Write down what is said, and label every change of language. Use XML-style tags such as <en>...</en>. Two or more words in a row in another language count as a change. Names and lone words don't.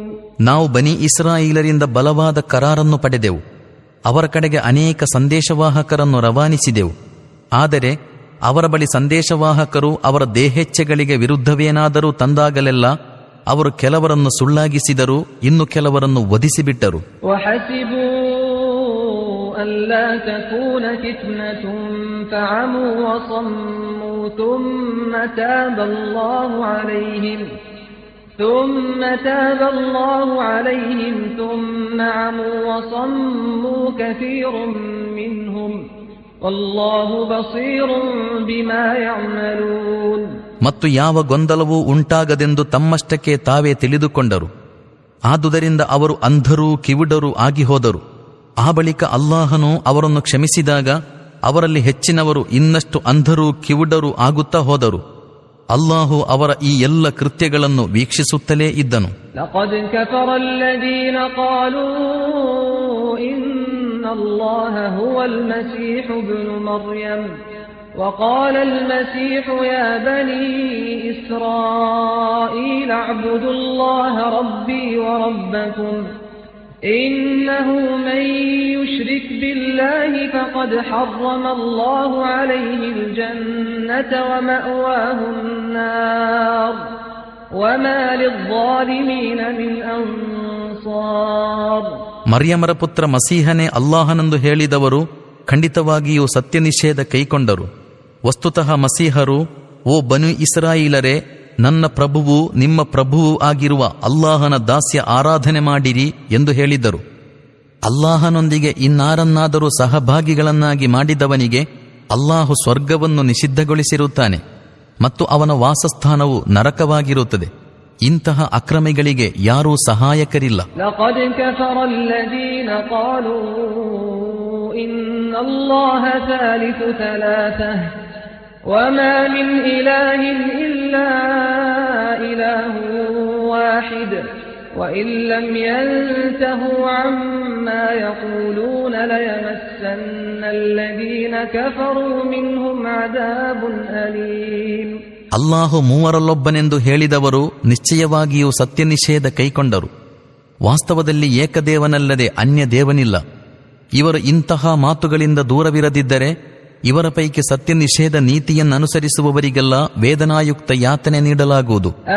<kn>ನಾವು ಬನಿ ಇಸ್ರಾಯೀಲರಿಂದ ಬಲವಾದ ಕರಾರನ್ನು ಪಡೆದೆವು. ಅವರ ಕಡೆಗೆ ಅನೇಕ ಸಂದೇಶವಾಹಕರನ್ನು ರವಾನಿಸಿದೆವು. ಆದರೆ ಅವರ ಬಳಿ ಸಂದೇಶವಾಹಕರು ಅವರ ದೇಹೇಚ್ಛೆಗಳಿಗೆ ವಿರುದ್ಧವೇನಾದರೂ ತಂದಾಗಲೆಲ್ಲ ಅವರು ಕೆಲವರನ್ನು ಸುಳ್ಳಾಗಿಸಿದರು, ಇನ್ನು ಕೆಲವರನ್ನು ವಧಿಸಿಬಿಟ್ಟರು.</kn> <ar>ألا تكون فتنة فعموا وصموا ثم تاب الله عليهم ثم عموا وصموا كثير منهم والله بصير بما يعملون.</ar> <kn>ಮತ್ತು ಯಾವ ಗೊಂದಲವೂ ಉಂಟಾಗದೆಂದು ತಮ್ಮಷ್ಟಕ್ಕೆ ತಾವೇ ತಿಳಿದುಕೊಂಡರು. ಆದುದರಿಂದ ಅವರು ಅಂಧರೂ ಕಿವುಡರೂ ಆಗಿ ಹೋದರು. ಆ ಬಳಿಕ ಅಲ್ಲಾಹನು ಅವರನ್ನು ಕ್ಷಮಿಸಿದಾಗ ಅವರಲ್ಲಿ ಹೆಚ್ಚಿನವರು ಇನ್ನಷ್ಟು ಅಂಧರೂ ಕಿವುಡರೂ ಆಗುತ್ತಾ ಹೋದರು. ಅಲ್ಲಾಹು ಅವರ ಈ ಎಲ್ಲ ಕೃತ್ಯಗಳನ್ನು ವೀಕ್ಷಿಸುತ್ತಲೇ ಇದ್ದನು.</kn> <ar>لقد كفر الذين قالوا إن الله هو المسيح ابن مريم وقال المسيح يا بني إسرائيل اعبدوا الله ربي وربكم إنه من يشرك بالله فقد حرم الله عليه الجنة ومأواه النار وما للظالمين من أنصار.</ar> <kn>ಮರ್ಯಮರ ಪುತ್ರ ಮಸೀಹನೇ ಅಲ್ಲಾಹನೆಂದು ಹೇಳಿದವರು ಖಂಡಿತವಾಗಿಯೂ ಸತ್ಯ ನಿಷೇಧ ಕೈಕೊಂಡರು. ವಸ್ತುತಃ ಮಸೀಹರು, ಓ ಬನು ಇಸ್ರಾಯೀಲರೇ, ನನ್ನ ಪ್ರಭುವು ನಿಮ್ಮ ಪ್ರಭುವೂ ಆಗಿರುವ ಅಲ್ಲಾಹನ ದಾಸ್ಯ ಆರಾಧನೆ ಮಾಡಿರಿ ಎಂದು ಹೇಳಿದರು. ಅಲ್ಲಾಹನೊಂದಿಗೆ ಇನ್ನಾರನ್ನಾದರೂ ಸಹಭಾಗಿಗಳನ್ನಾಗಿ ಮಾಡಿದವನಿಗೆ ಅಲ್ಲಾಹು ಸ್ವರ್ಗವನ್ನು ನಿಷಿದ್ಧಗೊಳಿಸಿರುತ್ತಾನೆ ಮತ್ತು ಅವನ ವಾಸಸ್ಥಾನವು ನರಕವಾಗಿರುತ್ತದೆ. ಇಂತಹ ಅಕ್ರಮಿಗಳಿಗೆ ಯಾರೂ ಸಹಾಯಕರಿಲ್ಲ.</kn> <ar>لقد كفر الذين قالوا إن الله ثالث ثلاثة وما من إله إلا إله واحد وإن لم ينتهوا عما يقولون ليمسن الذين كفروا منهم عذاب أليم.</ar> <kn>ಅಲ್ಲಾಹು ಮೂವರಲ್ಲೊಬ್ಬನೆಂದು ಹೇಳಿದವರು ನಿಶ್ಚಯವಾಗಿಯೂ ಸತ್ಯ ನಿಷೇಧ ಕೈಕೊಂಡರು. ವಾಸ್ತವದಲ್ಲಿ ಏಕದೇವನಲ್ಲದೆ ಅನ್ಯ ದೇವನಿಲ್ಲ. ಇವರು ಇಂತಹ ಮಾತುಗಳಿಂದ ದೂರವಿರದಿದ್ದರೆ ಇವರ ಪೈಕಿ ಸತ್ಯ ನಿಷೇಧ ನೀತಿಯನ್ನನುಸರಿಸುವವರಿಗೆಲ್ಲ ವೇದನಾಯುಕ್ತ ಯಾತನೆ ನೀಡಲಾಗುವುದು.</kn>